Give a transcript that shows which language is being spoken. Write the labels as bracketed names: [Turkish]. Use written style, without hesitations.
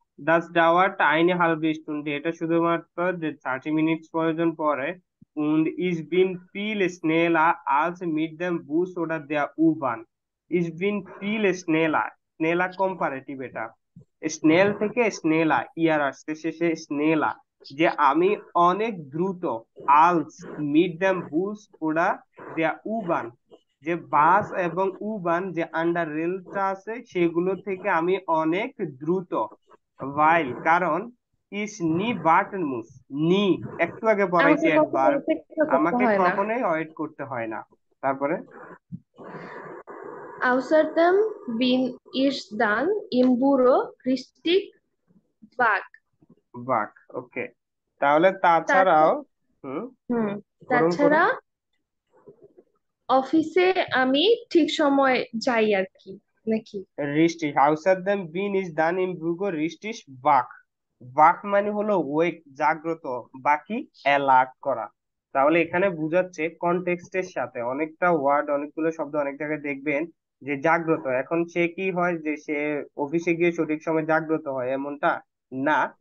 [Bangla] দাস ডাওয়ার্ট আইনে হালবে স্টুন্ডে, এটা শুধুমাত্র যে 30 মিনিট প্রয়োজন পড়ে। [German] und ich bin viel schneller als mit dem Bus oder der U-Bahn. Ich bin viel schneller, schneller [Bangla] comparative এটা। স্নেল থেকে স্নেলা ইয়ার আসছে শেষে স্নেলা, যে আমি অনেক দ্রুত। আলস মিট দ্যাম বুস ওরা দেয়া উবান, যে বাস এবং উবান যে আন্ডার রেলটা আছে সেগুলো থেকে আমি অনেক দ্রুত। ভাইল কারণ ইস নি বাটন মুস, নি একটু আগে পড়াইছি আমাকে কখনো একবার, অপেক্ষা করতে আমাকে হয় না। কখনোই ওয়েট করতে হয় না। তারপরে [German] Außerdem bin ich dann im Büro richtig wach. [Bangla] বাক, ওকে। তাহলে তাছাড়া তাছাড়াও হুম হুম করুন করুন। তাছাড়া অফিসে আমি ঠিক সময় যাই আর কি, নাকি? [German] Richtig. Außerdem bin ich dann im Büro richtig wach. [Bangla] wach মানে হলো ওয়েক, জাগ্রত, বাকি অ্যালার্ট করা। তাহলে এখানে বুঝাচ্ছে কনটেক্সটের সাথে অনেকটা ওয়ার্ড, অনেকগুলো শব্দ অনেক জায়গায় দেখবেন যে জাগ্রত। এখন সে কি হয় যে সে অফিসে গিয়ে সঠিক সময় জাগ্রত হয় এমনটা না।